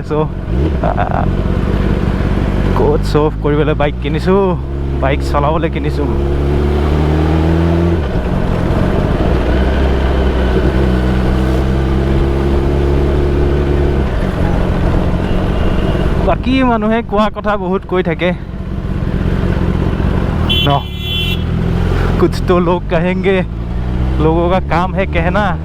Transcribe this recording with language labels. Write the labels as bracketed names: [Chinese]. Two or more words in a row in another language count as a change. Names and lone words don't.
[Assamese] চ' ক'ত [English] show off [Assamese] কৰিবলৈ বাইক কিনিছোঁ, বাইক চলাবলৈ কিনিছোঁ. বাকী মানুহে কোৱা কথা বহুত কৈ থাকে ন, [Hindi] कुछ तो लोग कहेंगे, लोगों का काम है कहना.